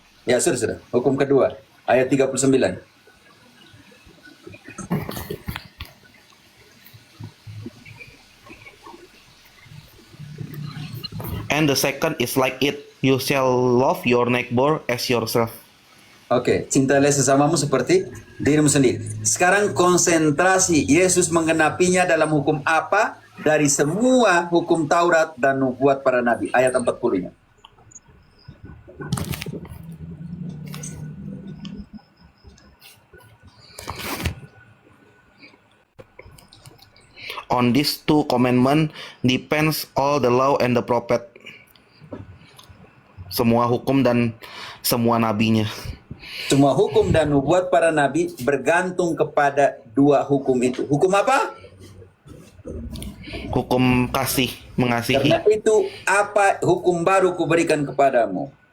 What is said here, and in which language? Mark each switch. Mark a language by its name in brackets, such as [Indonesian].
[Indonesian] Ya, sudah. Hukum kedua. Ayat 39. [English] and the second is like it, you shall love your neighbor as yourself. [Indonesian] Oke, cintailah sesamamu seperti dirimu sendiri. Sekarang konsentrasi Yesus mengenapinya dalam hukum apa? Dari semua hukum Taurat dan nubuat para nabi. Ayat 40-nya. [English] On these two commandments depends all the law and the prophet. [Indonesian] Semua hukum dan semua nabinya. Semua hukum dan nubuat para nabi bergantung kepada dua hukum itu. Hukum apa? Hukum kasih, mengasihi. Karena itu apa hukum baru kuberikan kepadamu.